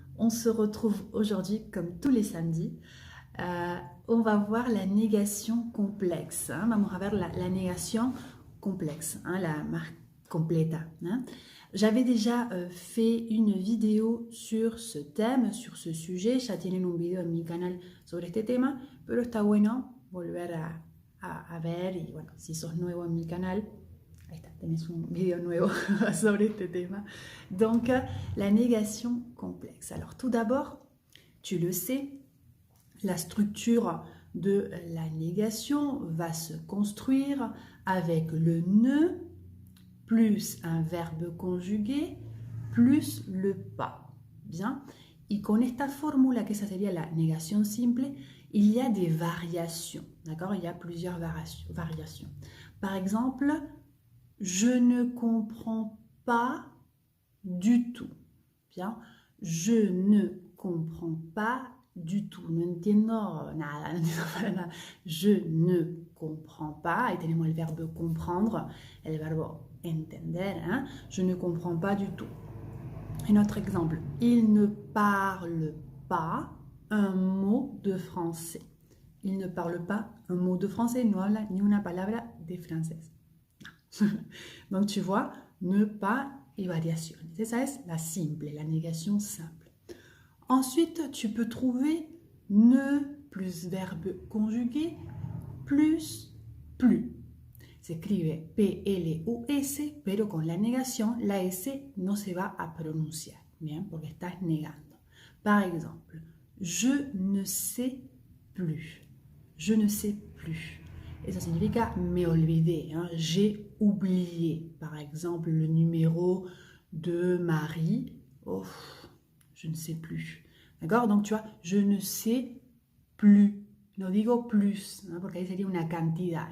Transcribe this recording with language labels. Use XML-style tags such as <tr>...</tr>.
<fr>On se retrouve aujourd'hui comme tous les samedis. Euh, on va voir la négation complexe.</fr> <es>Vamos a ver</es> <fr>la négation complexe,</fr> <es>la marque completa.</es> <fr>J'avais déjà fait une vidéo sur ce thème, sur ce sujet.</fr> <es>Ya tienen un video en mi canal sobre este tema, pero está bueno volver a ver. Y bueno, si sos nuevo en mi canal, ahí está, tenés un video nuevo sobre este tema.</es> <fr>Donc, la négation complexe. Alors, tout d'abord, tu le sais, la structure de la négation va se construire avec le ne plus un verbe conjugué plus le pas. Bien.</fr> <es>Y con esta fórmula, que esa sería la negación simple,</es> <fr>il y a des variations. D'accord? Il y a plusieurs variations. Par exemple, je ne comprends pas du tout. Bien. Je ne comprends pas du tout.</fr> <es>No entiendo nada, no entiendo para nada.</es> <fr>Je ne comprends pas.</fr> <es>Y tenemos el verbo comprendre, el verbo entender.</es> <fr>Je ne comprends pas du tout. Un autre exemple. Il ne parle pas un mot de français. Il ne parle pas un mot de français.</fr> <es>No habla ni una palabra de francés.</es> <fr>Donc tu vois, ne pas</fr> <es>y variaciones. Esa es la simple, la négation simple.</es> <fr>Ensuite, tu peux trouver ne plus verbe conjugué plus plus.</fr> <es>S'écribe P-L-U-S, pero con la negación, la S no se va a pronunciar, bien, porque estás negando.</es> <fr>Par exemple, je ne sais plus. Je ne sais plus. Et ça signifie</fr> <es>me olvidé.</es> <fr>J'ai oublié. Par exemple, le numéro de Marie. Oh, je ne sais plus. D'accord? Donc, tu vois, je ne sais plus.</fr> <es>No digo plus, porque ahí sería una cantidad.</es>